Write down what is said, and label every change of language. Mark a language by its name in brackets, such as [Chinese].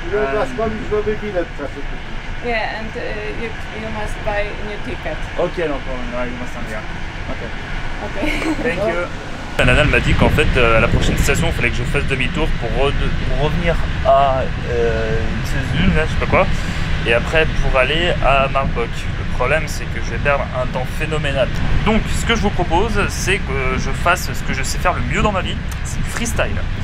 [Polish] Jaskowice nowy bilet trafił. [English] Yeah, and you must buy a new ticket. Okay, no problem. I must yeah. Okay. Okay. Thank you. [French] La nana m'a dit qu'en fait à la prochaine station il fallait que je fasse demi-tour pour revenir à Cézanne, là, je sais pas quoi, et après pour aller à Marbach. Le problème c'est que je vais perdre un temps phénoménal. Donc ce que je vous propose c'est que je fasse ce que je sais faire le mieux dans ma vie, c'est du freestyle.